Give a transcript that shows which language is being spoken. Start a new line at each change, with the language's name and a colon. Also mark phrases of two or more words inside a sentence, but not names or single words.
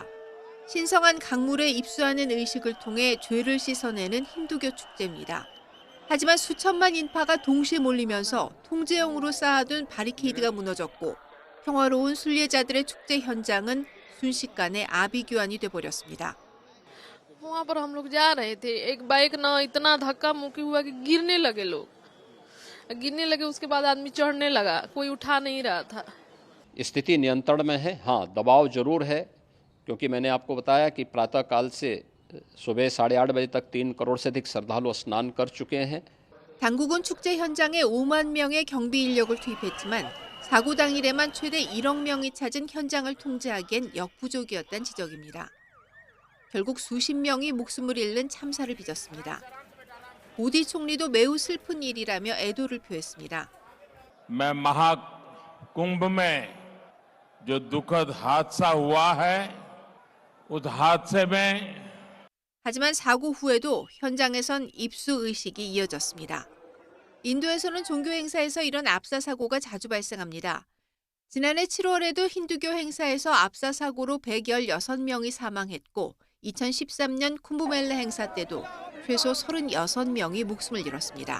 Korean: 신성한 강물에 입수하는 의식을 통해 죄를 씻어내는 힌두교 축제입니다. 하지만 수천만 인파가 동시에 몰리면서 통제용으로 쌓아둔 바리케이드가 무너졌고 평화로운 순례자들의 축제 현장은 순식간에 아비규환이 돼버렸습니다.
Hindi: वहाँ पर हम लोग जा रहे थे एक बाइक ना इतना धक्का मुक्की हुआ कि गिरने लगे लोग गिरने लगे उसके बाद आदमी चढ़ने लगा कोई उठा नहीं रहा था स्थिति नियंत्रण में है हाँ दबाव जरूर है क्योंकि मैंने आपको बताया कि प्रातः काल से सुबह 8:30 बजे तक 3 करोड़ से अधिक श्रद्धालु स्नान कर चुके हैं.
Korean: 당국은 축제 현장에 5만 명의 경비 인력을 투입했지만 사고 당일에만 최대 1억 명이 찾은 현장을 통제하기엔 역부족이었다는 지적입니다. 결국 수십 명이 목숨을 잃는 참사를 빚었습니다. 모디 총리도 매우 슬픈 일이라며 애도를 표했습니다.
Hindi: मैं महाकुंभ में जो दुखद हादसा हुआ है उस हादसे में
Korean: 하지만 사고 후에도 현장에선 입수 의식이 이어졌습니다. 인도에서는 종교 행사에서 이런 압사 사고가 자주 발생합니다. 지난해 7월에도 힌두교 행사에서 압사 사고로 116명이 사망했고 2013년 쿰브멜라 행사 때도 최소 36명이 목숨을 잃었습니다.